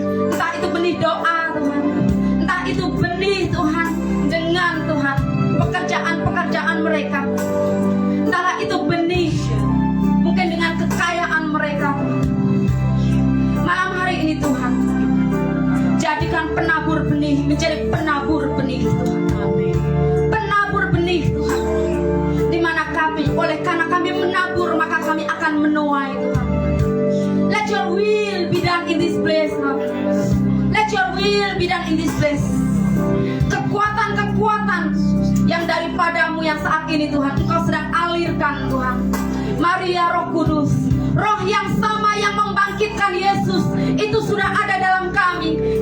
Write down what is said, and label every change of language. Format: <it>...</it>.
<id>Entah itu benih doa, Tuhan, entah itu benih, Tuhan, dengan Tuhan pekerjaan-pekerjaan mereka, entahlah itu benih mungkin dengan kekayaan mereka. Malam hari ini, Tuhan, jadikan penabur benih menjadi penabur benih, Tuhan. Penabur benih, Tuhan, di mana kami, oleh karena kami menabur, maka kami akan menuai, Tuhan.</id> <en>Let your will be done in this place, Lord. Let your will be done in this place.</en> <id>Kekuatan-kekuatan yang daripadamu yang saat ini, Tuhan, Engkau sedang alirkan, Tuhan. Mari ya Roh Kudus, Roh yang sama yang membangkitkan Yesus itu sudah ada dalam kami.</id>